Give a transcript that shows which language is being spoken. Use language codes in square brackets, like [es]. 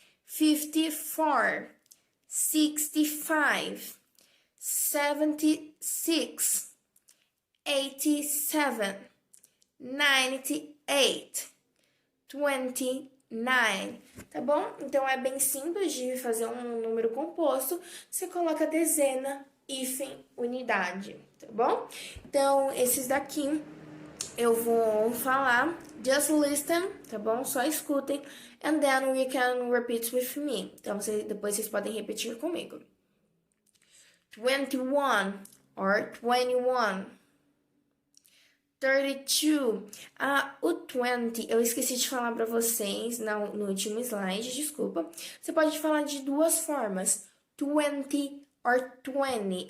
[en] 54, 65, 76, 87, 98, 29, [pt] tá bom? Então, é bem simples de fazer um número composto. Você coloca dezena, hífen, unidade, tá bom? Então, esses daqui eu vou falar. [en] Just listen, [pt] tá bom? Só escutem. [en] And then we can repeat with me. [pt] Então, depois vocês podem repetir comigo. 21 [en] or 21. [pt] 32. O 20, eu esqueci de falar para vocês no último slide, desculpa. Você pode falar de duas formas, 20 [en] or 20.